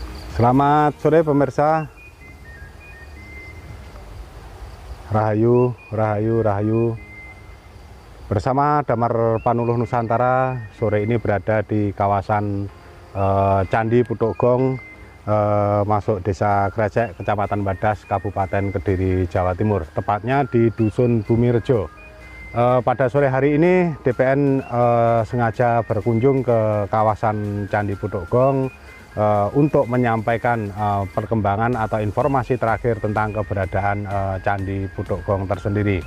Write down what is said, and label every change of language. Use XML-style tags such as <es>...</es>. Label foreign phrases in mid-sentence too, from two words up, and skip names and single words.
<id>Selamat sore pemirsa. Rahayu, Rahayu, Rahayu. Bersama Damar Panuluh Nusantara, sore ini berada di kawasan Candi Putuk Gong, masuk Desa Krecek, Kecamatan Badas, Kabupaten Kediri, Jawa Timur. Tepatnya di Dusun Bumirejo. Pada sore hari ini DPN sengaja berkunjung ke kawasan Candi Putuk Gong untuk menyampaikan perkembangan atau informasi terakhir tentang keberadaan Candi Putuk Gong tersendiri.</id>